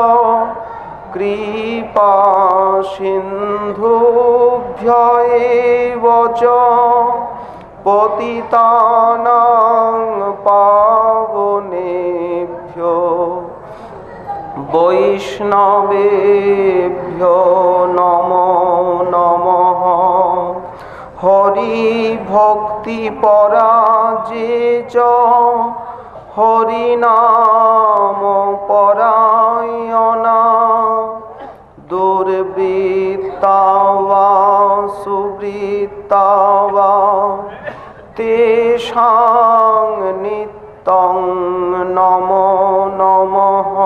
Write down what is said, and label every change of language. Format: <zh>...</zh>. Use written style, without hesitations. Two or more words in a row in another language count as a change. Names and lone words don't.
<sa>कृपासिन्धुभ्य एव च पतितानां पावनेभ्यो বৈষ্ণবেভ্যো নমো নমঃ। হরি ভক্তি পরাজে চ হরিনাম পরায়ণা দুর্বৃত্তা বা সুবৃত্তা বা তেষাং নিত্যং নমো নমঃ।</sa>